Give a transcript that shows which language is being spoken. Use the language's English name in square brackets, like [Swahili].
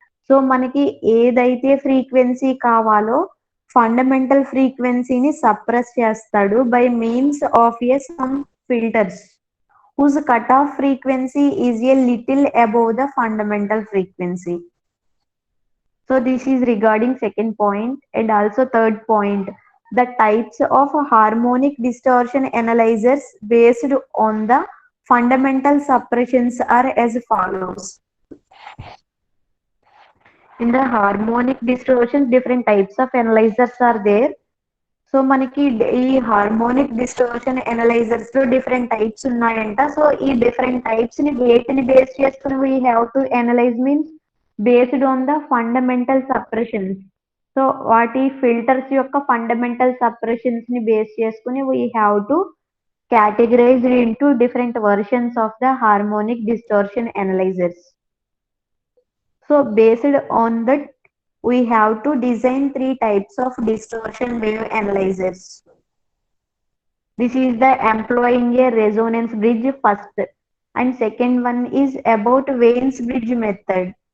[Telugu] So మనకి ఏదైతే frequency కావాలో ఫండమెంటల్ ఫ్రీక్వెన్సీని సప్రెస్ చేస్తాడు by means of ఏ some filters [English] whose cutoff frequency is a little above the fundamental frequency. So this is regarding second point. And also third point, the types of harmonic distortion analyzers based on the fundamental suppressions are as follows. In the harmonic distortions, different types of analyzers are there. [Telugu] So మనకి ఈ harmonic distortion analysers లో different types ఉన్నాయంట. So ఈ different types ని వేటిని base చేసుకుని we have to analyse means based on the fundamental suppressions. So వాటి filters యొక్క ఫండమెంటల్ సప్రెషన్స్ ని బేస్ చేసుకుని [English] We have to categorized into different versions of the harmonic distortion analyzers. So based on that, we have to design three types of distortion wave analyzers. This is the employing a resonance bridge first, and second one is about Wein's bridge method.